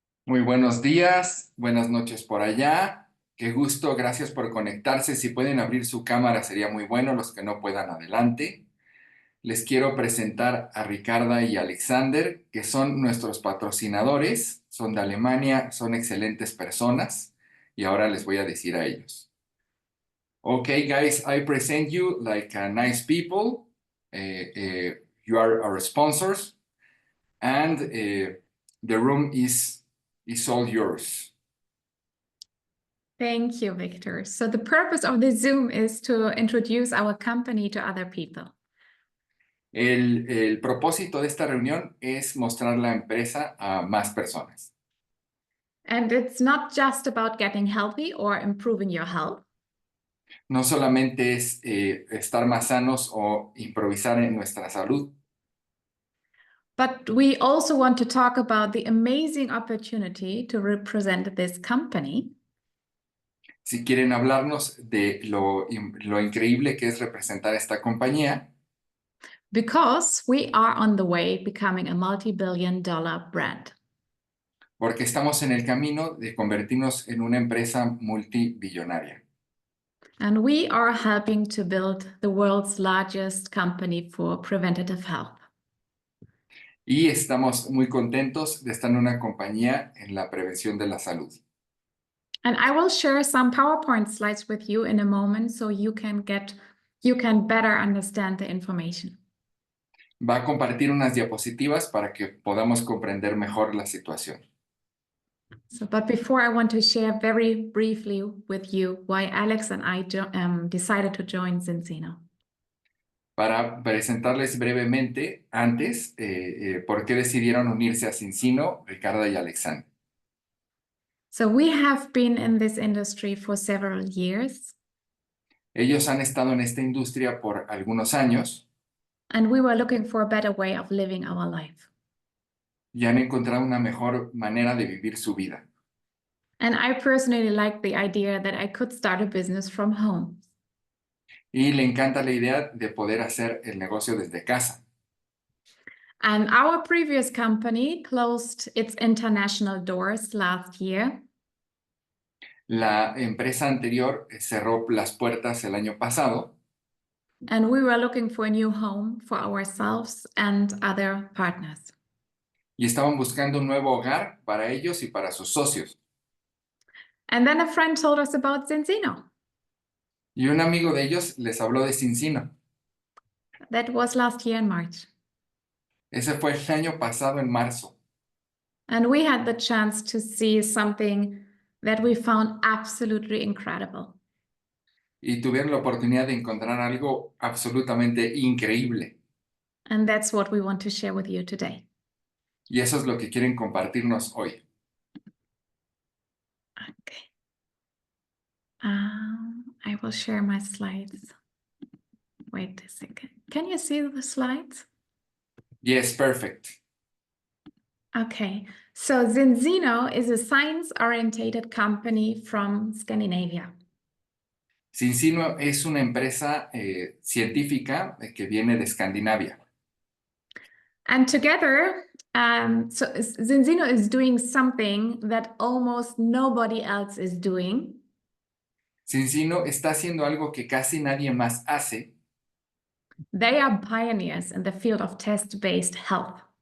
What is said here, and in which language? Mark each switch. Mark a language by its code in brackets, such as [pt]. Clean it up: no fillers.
[es] Muy buenos días, buenas noches por allá. Qué gusto, gracias por conectarse. Si pueden abrir su cámara sería muy bueno, los que no puedan adelante. Les quiero presentar a Ricarda y Alexander, que son nuestros patrocinadores, son de Alemania, son excelentes personas y ahora les voy a decir a ellos. [en] Okay, guys, I present you like nice people. You are our sponsors and the room is all yours. Thank you, Victor. So the purpose of the Zoom is to introduce our company to other people. [es] El propósito de esta reunión es mostrar la empresa a más personas. [en] And it's not just about getting healthy or improving your health, [es] No solamente es estar más sanos o improvisar en nuestra salud, [en] but we also want to talk about the amazing opportunity to represent this company. [es] si quieren hablarnos de lo increíble que es representar esta compañía, [en] Because we are on the way becoming a multi-billion-dollar brand. [es] porque estamos en el camino de convertirnos en una empresa multibillonaria. [en] And we are helping to build the world's largest company for preventative health. [es] Y estamos muy contentos de estar en una compañía en la prevención de la salud. [en] And I will share some PowerPoint slides with you in a moment so you can better understand the information. [es] Va a compartir unas diapositivas para que podamos comprender mejor la situación. [en] But before, I want to share very briefly with you why Alex and I decided to join Zinzino. [es] Para presentarles brevemente antes por qué decidieron unirse a Zinzino, Ricarda y Alexander. [en] So we have been in this industry for several years. [es] Ellos han estado en esta industria por algunos años [en] And we were looking for a better way of living our life. [es] y han encontrado una mejor manera de vivir su vida. [en] And I personally like the idea that I could start a business from home. [es] Y le encanta la idea de poder hacer el negocio desde casa. [en] And our previous company closed its international doors last year. [es] La empresa anterior cerró las puertas el año pasado [en] And we were looking for a new home for ourselves and other partners. [es] y estaban buscando un nuevo hogar para ellos y para sus socios. [en] And then a friend told us about Zinzino. [es] Y un amigo de ellos les habló de Zinzino. [en] That was last year in March. [es] Ese fue el año pasado en marzo. [en] And we had the chance to see something that we found absolutely incredible. [es] Y tuvieron la oportunidad de encontrar algo absolutamente increíble. [en] And that's what we want to share with you today. [es] Y eso es lo que quieren compartirnos hoy. [en] Okay. I will share my slides. Wait a second. Can you see the slides? Yes, perfect. Okay. So Zinzino is a science-oriented company from Scandinavia. [es] Zinzino es una empresa científica que viene de Escandinavia. [en] And together, so Zinzino is doing something that almost nobody else is doing. [es] Zinzino está haciendo algo que casi nadie más hace. [en] They are pioneers in the field of test-based health.